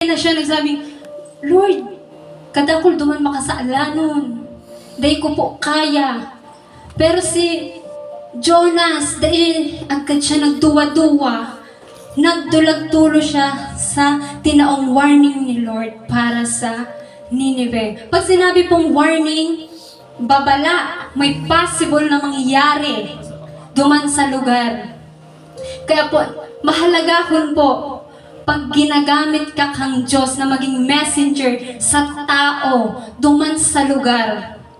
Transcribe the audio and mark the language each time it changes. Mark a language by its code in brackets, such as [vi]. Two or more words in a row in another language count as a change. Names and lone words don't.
[bik] siya nagsabing, Lord, kadakol duman makasaalanon. Day ko po kaya. Pero si Jonas, dahil agad siya nagduwa-duwa, nagdulag-tulo siya sa tinaong warning ni Lord para sa Nineveh. [tl] Pag sinabi pong warning, babala, may possible na mangyayari duman sa lugar. Kaya po, mahalagahon po, pag ginagamit ka kang Diyos na maging messenger sa tao duman sa lugar.